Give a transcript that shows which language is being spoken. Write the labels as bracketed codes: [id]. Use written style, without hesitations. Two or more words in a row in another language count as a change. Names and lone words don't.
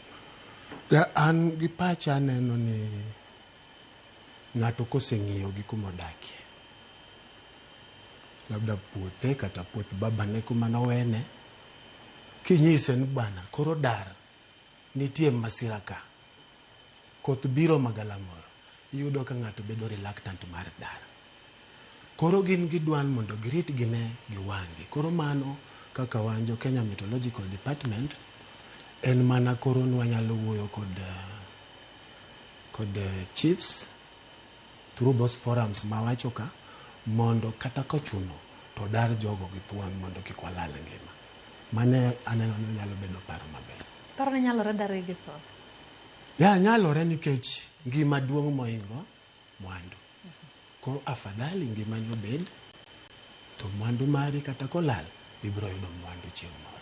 [luo] An gi pacha neno ni ng'ato koseng'iyo gi kumodakie, labda puothe kata puoth babane kuma nowene, kinyise ni bana koro dar nitie masira ka, koth biro magalamoro, iyudo ka ng'ato bedo reluctant mar dar. Koro gin gidwan mondo girit gine giwangi. Koro mano kaka wan jo Kenya Meteorological Department en mana koro nwanyalo wuoyo kod chiefs [en] through those forums [luo] mawacho ka mondo kata kochuno to dar jogo gi thuon mondo kik walal ngima. Mane aneno ni nyalo bedo paro maber. Paro ni nyalore dare gi thuon? Ya, nyalore nikech ngima duong' moingo mwandu. Koro afadhali ngima nyo bed to mwandu mari kata kolal ibiro yudo mwandu chieng' moro.